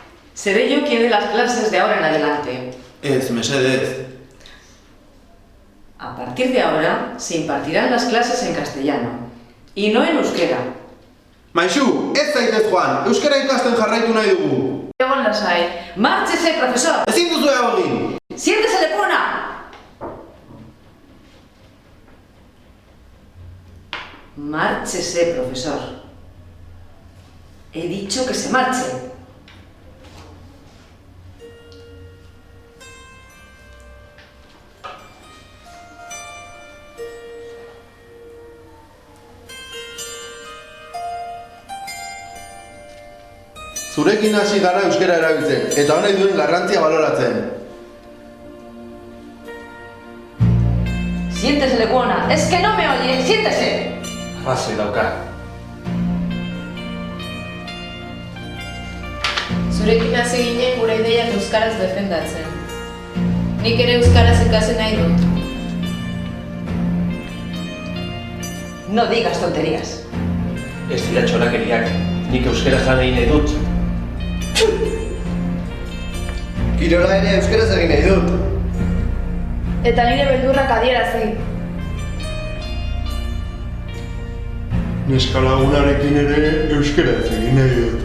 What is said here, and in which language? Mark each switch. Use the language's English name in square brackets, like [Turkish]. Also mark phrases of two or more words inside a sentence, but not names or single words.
[Spanish] Seré yo quien dé las clases de ahora en adelante. [Basque] Mesedez. [Spanish] A partir de ahora se impartirán las clases en castellano y no en euskera. [Basque] Maixu, ez zaitez joan, euskara ikasten jarraitu nahi dugu. Egon lasai. [Spanish] ¡Márchese, profesor! [Basque] Ezin duzu egin! [Spanish] ¡Siéntese, Lepona! Márchese, profesor. He dicho que se marche. [Basque] Zurekin hasi gara euskara erabiltzen, eta honek duen garrantzia baloratzen. [Spanish] Siéntese, Lepona. Es que no me oye. Siéntese. [Basque] Arrazoi dauka. Zurekin hasi ginen gure ideiak euskaraz defendatzen. Nik ere euskaraz ikasi nahi dut. [Spanish] No digas tonterías. [Basque] Ez dira txorakeriak, nik euskaraz lan egin nahi dut. Kirola ere euskaraz egin nahi dut. Eta nire beldurrak adierazi. Neska lagunarekin ere euskaraz egin nahi dut.